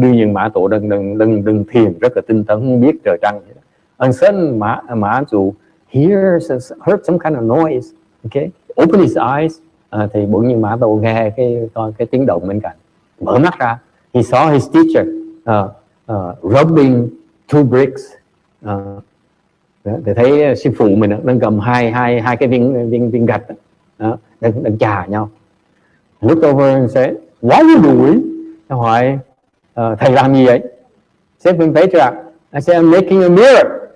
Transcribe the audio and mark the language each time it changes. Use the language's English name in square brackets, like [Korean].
[Vietnamese] Đương nhiên Mã Tổ đang thiền rất là tinh tấn, không biết trời trăng. [English] And suddenly Ma Zu heard some kind of noise. Okay, open his eyes. [Vietnamese] Thì bỗng nhiên Mã Tổ nghe cái tiếng động bên cạnh, mở mắt ra. [English] He saw his teacher rubbing two bricks. [Vietnamese] Thì thấy sư phụ mình đang cầm hai cái viên gạch đó, đang chà nhau. [English] Look over and say, "What are you doing?" [Vietnamese] Nó hỏi, thầy làm gì vậy? [English] Seventh patriarch, I said, "I'm making a mirror."